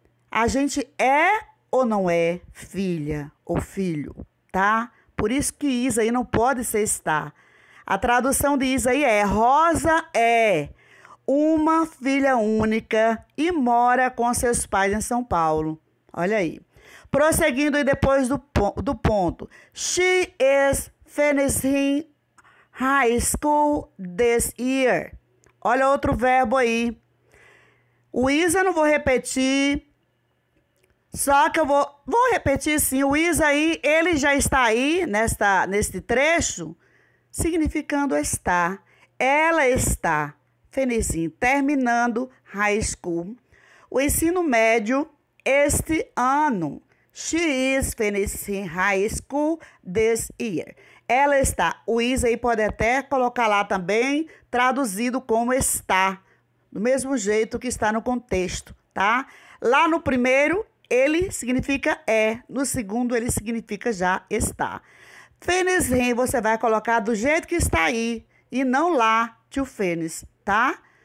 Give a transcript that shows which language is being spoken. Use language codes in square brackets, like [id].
[pt] A gente é ou não é filha ou filho, tá? Por isso que is aí não pode ser está. A tradução de is aí é: Rosa é uma filha única e mora com seus pais em São Paulo. Olha aí. Prosseguindo aí depois do ponto. [en] She is finishing high school this year. [pt] Olha outro verbo aí. O is eu não vou repetir. Só que eu vou repetir sim. O is aí, ele já está aí neste trecho, significando estar. Ela está, finishing, terminando high school, o ensino médio este ano. [en] She is finishing high school this year. [pt] Ela está. O is aí pode até colocar lá também, traduzido como está, do mesmo jeito que está no contexto, tá? Lá no primeiro, ele significa é. No segundo, ele significa já está. Finishing, você vai colocar do jeito que está aí e não lá, to finish, tá?